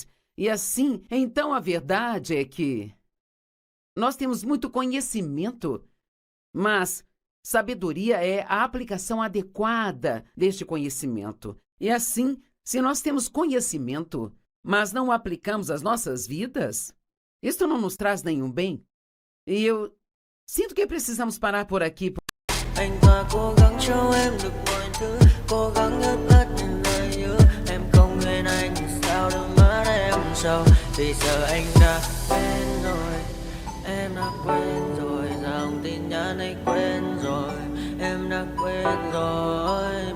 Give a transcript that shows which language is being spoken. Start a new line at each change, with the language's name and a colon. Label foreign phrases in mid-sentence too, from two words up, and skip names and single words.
Portuguese: E assim, então a verdade é que nós temos muito conhecimento, mas sabedoria é a aplicação adequada deste conhecimento. E assim, se nós temos conhecimento, mas não o aplicamos às nossas vidas, isto não nos traz nenhum bem. E eu sinto que precisamos parar por aqui.
Vietnamese: Anh ta cố gắng cho em được mọi thứ, cố gắng ướt át những lời nhớ. Em không quên anh sao đôi mắt em sầu. Vì giờ anh đã quên rồi, em đã quên rồi. Dòng tin nhắn anh quên rồi, em đã quên rồi.